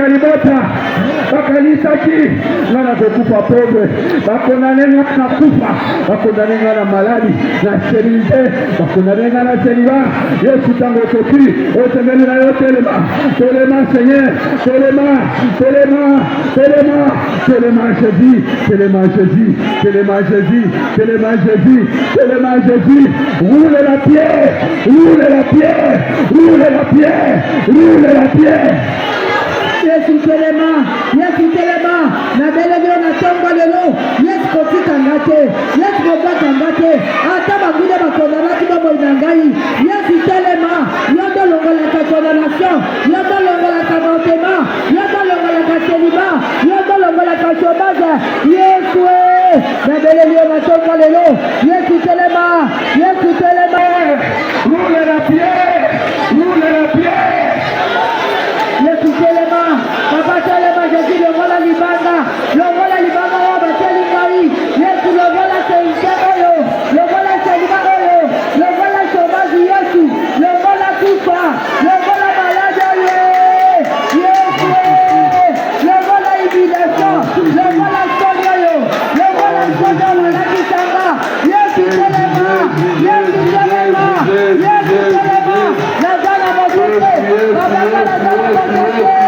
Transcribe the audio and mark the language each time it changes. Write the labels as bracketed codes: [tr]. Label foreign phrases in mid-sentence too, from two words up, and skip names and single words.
[ln] libota, bakalisaki, ngana kufa pobre, bakonanenga na kufa, bakonanenga na maladi, na sterilité, bakonanenga na celibat. Yesu tango soki, otemeli na yo telema, telema Seigneur, telema, telema, telema, telema Jésus, telema Jésus, telema Jésus, telema Jésus, telema Jésus. [fr] Roule la pierre, roule la pierre, roule la pierre. Roule la pierre. [ln] Yesu telema, na belevyo na tongo lelo, Yesu kotika ngate, Yesu kobata ngate, ata bagude bakonda bati babo inangai, Yesu telema, yodo longola ka condamnation, yodo longola ka motema, yodo longola ka celibat, yodo longola ka chômage, Yesu na belevyo na tongo lelo, Yesu telema, [fr] roule la pierre, roule la pierre. [ln] Yesu telema, papa telema, Jésus longola libanga wa bateli ngai, Yesu longola seintego yo, longola celibat yo, longola chômage Yesu, longola kufa, longola malade ye, Yesu, longola humiliation, longola sonya yo, longola sonya malaki sanga, Yesu telema, nazana mokote, papa nazana mokote.